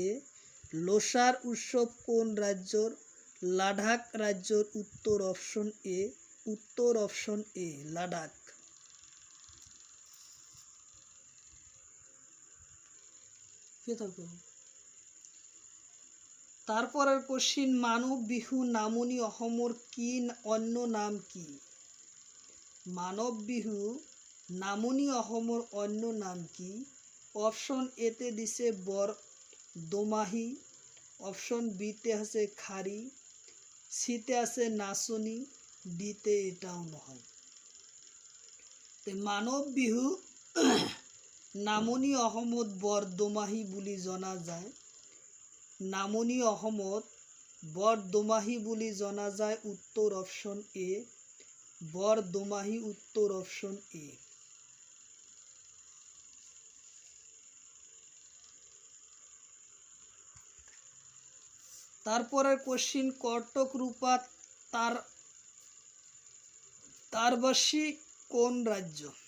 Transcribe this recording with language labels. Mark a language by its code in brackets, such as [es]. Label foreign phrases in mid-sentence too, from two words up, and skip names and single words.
[as] লোসার উৎসব কোন রাজ্যর? লাদাখ রাজ্যর, উত্তর [en] option A. [as] উত্তর [en] option A, [as] লাদাখ। [bn] তারপরের কোশ্চিন, [as] মানৱ বিহু নামনি অসমৰ কি অন্য নাম কি? মানৱ বিহু নামনি অসমৰ অন্য নাম কি? অপশন এতে দিছে বৰ দোমাহি, অপশন বিতে আছে খারি, সিতে আছে নাচনি, ডিতে এটাও নহয়। মানৱ বিহু নামনি অসমত বৰ দোমাহি বুলি জনা যায়। নামনি অসমত বৰ দোমাহি বুলি জনা যায়, উত্তৰ [en] option A. [as] বৰ দোমাহি, উত্তৰ [en] option A. [bn] তারপরের কোশ্চিন, কর্টক রূপা তারবাসী কোন রাজ্য?